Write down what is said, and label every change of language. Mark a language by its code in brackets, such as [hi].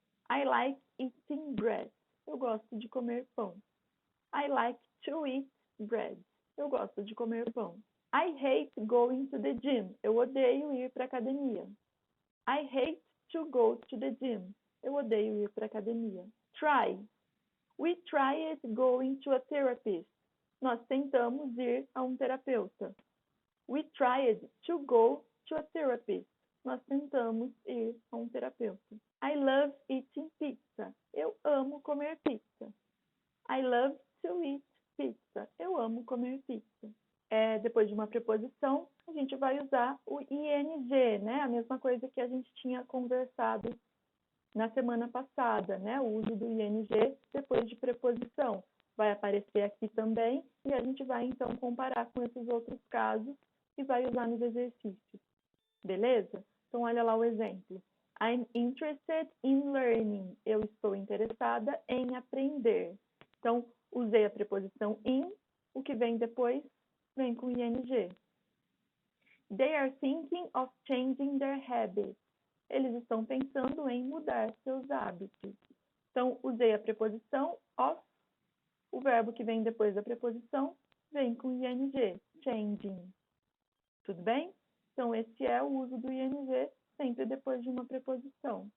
[en] I like eating bread. [pt] Eu gosto de comer pão. [en] I like to eat bread. [pt] Eu gosto de comer pão. [en] I hate going to the gym. [pt] Eu odeio ir para a academia. [en] I hate to go to the gym. [pt] Eu odeio ir para a academia. [en] Try. We tried going to a therapist. [pt] Nós tentamos ir a um terapeuta. [en] We tried to go to a therapist. [pt] Nós tentamos ir a um terapeuta. [en] I love eating pizza. [pt] Eu amo comer pizza. [en] I love to eat pizza. [pt] Eu amo comer pizza. depois de uma preposição, a gente vai usar o ing, né? A mesma coisa que a gente tinha conversado na semana passada, né? O uso do ing depois de preposição. Vai aparecer aqui também e a gente vai, então, comparar com esses outros casos e vai usar nos exercícios. Beleza? Então, olha lá o exemplo. [en] I'm interested in learning. [pt] Eu estou interessada em aprender. Então, usei a preposição in, o que vem depois vem com ing. [en] They are thinking of changing their habits. [pt] Eles estão pensando em mudar seus hábitos. Então, usei a preposição of, o verbo que vem depois da preposição vem com ing, changing. Tudo bem? Então, esse é o uso do ing sempre depois de uma preposição.